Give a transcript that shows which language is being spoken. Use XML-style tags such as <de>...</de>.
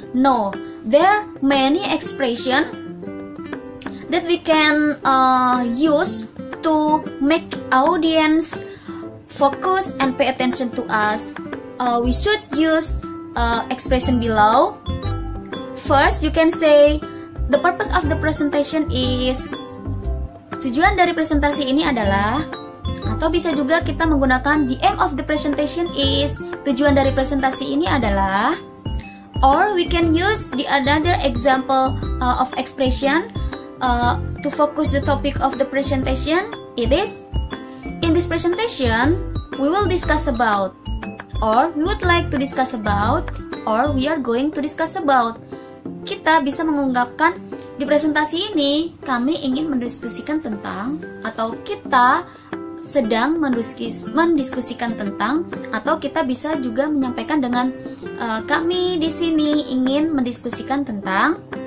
<en>No, there are many expression that we can use to make audience focus and pay attention to us. We should use expression below. First, you can say the purpose of the presentation is.</en> <id>Tujuan dari presentasi ini adalah, atau bisa juga kita menggunakan</id> <en>the aim of the presentation is.</en> <id>Tujuan dari presentasi ini adalah.</id> <en>Or we can use the another example of expression to focus the topic of the presentation. It is, in this presentation we will discuss about, or we would like to discuss about, or we are going to discuss about.</en> <id>Kita bisa mengungkapkan di presentasi ini kami ingin mendiskusikan tentang, atau kita sedang mendiskusikan tentang, atau kita bisa juga menyampaikan dengan kami di sini ingin mendiskusikan tentang.</id>